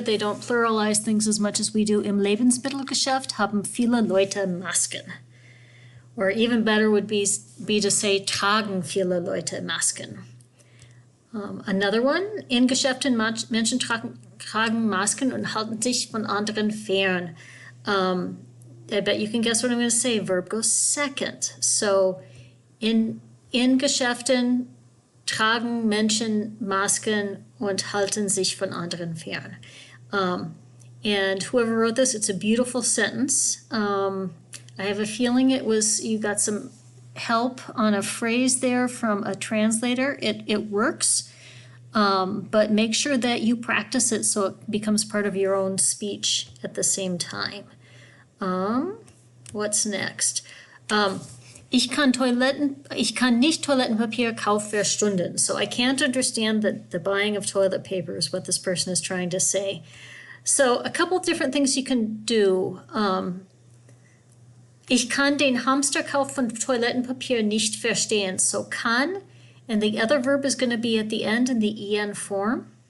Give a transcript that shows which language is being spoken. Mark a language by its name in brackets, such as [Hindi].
[English] They don't pluralize things as much as we do. [German] Im Lebensmittelgeschäft haben viele Leute Masken. [English] Or even better would be to say [German] tragen viele Leute Masken. [English] Another one, [German] in Geschäften Menschen tragen Masken und halten sich von anderen fern. [English] I bet you can guess what I'm going to say. Verb goes second. [German] So in Geschäften tragen Menschen Masken und halten sich von anderen fern. [English] And whoever wrote this, it's a beautiful sentence. I have a feeling you got some help on a phrase there from a translator. It works, but make sure that you practice it so it becomes part of your own speech at the same time. What's next? [German] Ich kann nicht Toilettenpapier kaufen für Stunden. [English] So I can't understand the buying of toilet paper is what this person is trying to say. So a couple different things you can do. [German] Ich kann den Hamsterkauf von Toilettenpapier nicht verstehen. [English] So kann, and the other verb is going to be at the end in the en form.